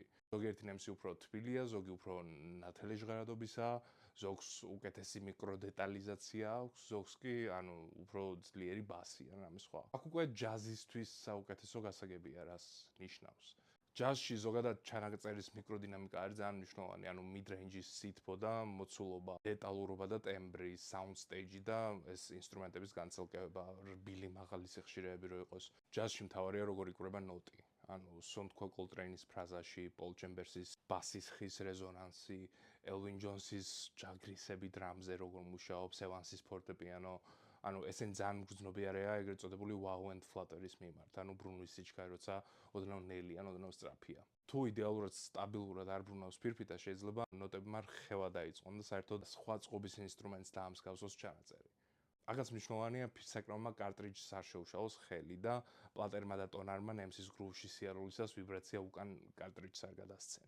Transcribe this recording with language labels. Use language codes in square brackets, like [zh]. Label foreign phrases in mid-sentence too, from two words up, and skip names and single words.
[ka] ზოგიერთი ნემსი უფრო თბილია, ზოგი უფრო ნათელი ჟღერადობისაა, ზოგს უკეთესი მიკროდეტალიზაცია აქვს, ზოგს კი ანუ უფრო ძლიერი ბასი ან რამე სხვა. აქ უკვე ჯაზისთვის საუკეთესო გასაგებია, რას ნიშნავს. ჯაზში ზოგადად ჩანაწერის მიკროდინამიკა არის ძალიან მნიშვნელოვანი, ანუ mid-range-ის სითბო და მოცულობა, დეტალურობა და ტემბრი, [en] sound stage [ka] და ეს ინსტრუმენტების განცალკევება, რბილი მაღალი სიხშირეები რო იყოს. ჯაზში მთავარია როგორ იკვრება ნოტი. ანუ სონთქო კოლტრეინის ფრაზაში, პოლ ჩემბერსის ბასის ხის რეზონანსი, ელვინ ჯონსის ჯაგრისები დრამზე როგორ მუშაობს, ევანსის ფორტეპიანო, ანუ ესენ ძალიან გრძნობიარეა ეგრეთ წოდებული [en] wow and flutter- [ka] ის მიმართ, ანუ ბრუნვის სიჩქარე, როცა ოდნავ ნელია, ოდნავ სწრაფია. თუ იდეალურად სტაბილურად არ ბრუნავს ფირფიტა, შეიძლება ნოტებმა რხევა დაიწყონ და საერთოდ სხვა წყობის ინსტრუმენტს დაამსგავსოს ჩანაწერი. აქაც მნიშვნელოვანია ფირსაკრავმა კარტრიჯს არ შეუშალოს ხელი და პლატერმა და ტონარმა ნემსის გრუვში სიარულისას ვიბრაცია უკან კარტრიჯს არ გადასცენ.